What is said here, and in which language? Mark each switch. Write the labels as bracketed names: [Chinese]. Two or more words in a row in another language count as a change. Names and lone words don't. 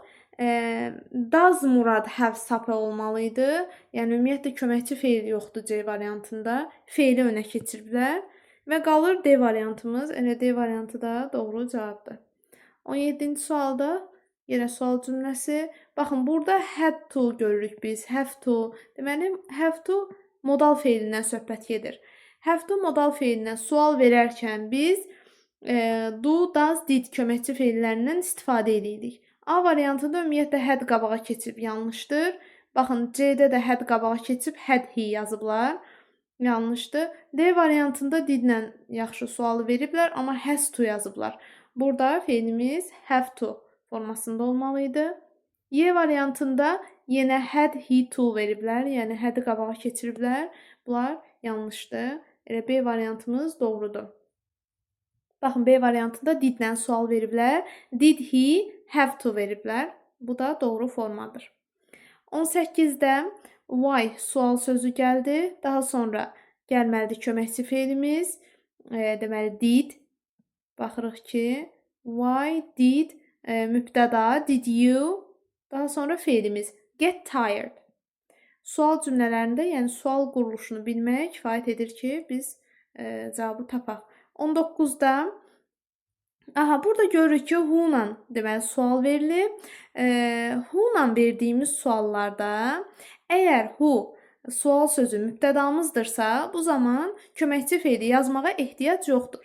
[English] Does murad have [Azerbaijani] sapə olmalıydı. Yəni, ümumiyyətlə köməkçi feil yoxdur C variantında. Feili önə keçiriblər. Və qalır D variantımız. Elə D variantı da doğru cavabdır. 17-ci sualda yenə sual cümləsi. Baxın, burada [English] had to [Azerbaijani] görürük biz. [English] Have to. [Azerbaijani] Deməli, [English] have to [Azerbaijani] modal feilindən söhbət gedir. [English] Have to [Azerbaijani] modal feilindən sual verərkən biz [English] do, does, did [Azerbaijani] köməkçi feillərindən istifadə edirik. A variantında ümumiyyətlə had qabağa keçib yanlışdır. Baxın, C-də də had qabağa keçib [English] had he [Azerbaijani] yazıblar. Yanlışdır. D variantında didlə yaxşı sualı veriblər, amma [English] has to [Azerbaijani] yazıblar. Burada feilimiz [English] have to [Azerbaijani] formasında olmalı idi. Y variantında yenə [English] had, he, to [Azerbaijani] veriblər, yəni had-i qabağa keçiriblər. Bunlar yanlışdır. Elə B variantımız doğrudur. Baxın, B variantında didlə sual veriblər. [English] Did he have to [Azerbaijani] veriblər. Bu da doğru formadır. 18-də why sual sözü gəldi. Daha sonra gəlməlidir köməkçi feilimiz. Deməli, did. Baxırıq ki, [English] why did mübtəda, did you. [Azerbaijani] Daha sonra feilimiz [English] get tired. [Azerbaijani] Sual cümlələrində, yəni sual quruluşunu bilmək kifayət edir ki, biz cavabı tapaq. 19-da burada görürük ki, who-la deməli sual verilib. Who-la verdiyimiz suallarda əgər who sual sözü mübtədamızdırsa, bu zaman köməkçi feili yazmağa ehtiyac yoxdur.